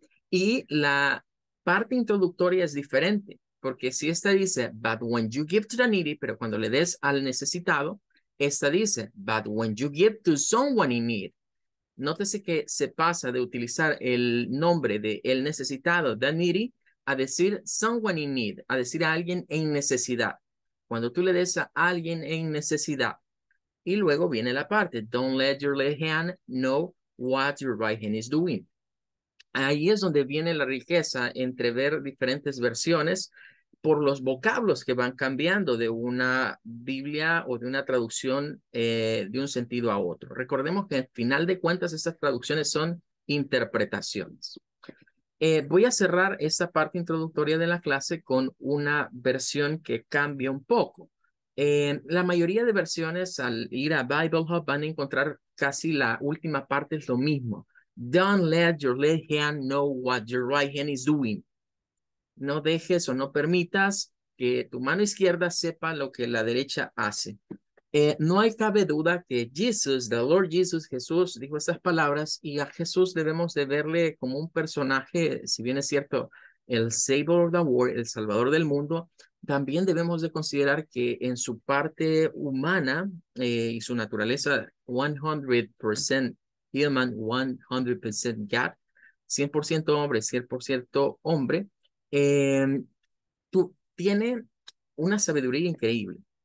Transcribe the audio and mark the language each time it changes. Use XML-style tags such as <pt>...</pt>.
<es>Y la parte introductoria es diferente, porque si esta dice,</es> <en>but when you give to the needy,</en> <es>pero cuando le des al necesitado, esta dice,</es> <en>but when you give to someone in need.</en> <es>Nótese que se pasa de utilizar el nombre de el necesitado, the needy, a decir someone in need, a decir a alguien en necesidad. Cuando tú le des a alguien en necesidad. Y luego viene la parte,</es> <en>don't let your left hand know what your right hand is doing.</en> <es>Ahí es donde viene la riqueza entre ver diferentes versiones por los vocablos que van cambiando de una Biblia o de una traducción de un sentido a otro. Recordemos que al final de cuentas estas traducciones son interpretaciones. Voy a cerrar esta parte introductoria de la clase con una versión que cambia un poco. La mayoría de versiones al ir a Bible Hub van a encontrar casi la última parte es lo mismo.</es> <en>Don't let your left hand know what your right hand is doing.</en> <es>No dejes o no permitas que tu mano izquierda sepa lo que la derecha hace. No hay cabe duda que Jesus, the Lord Jesus, Jesús dijo estas palabras y a Jesús debemos de verle como un personaje, si bien es cierto, el Savior of the world, el Salvador del mundo, también debemos de considerar que en su parte humana y su naturaleza</es> <en>100% human, 100% God,</en> <es>100% hombre, 100% hombre, tiene una sabiduría increíble.</es>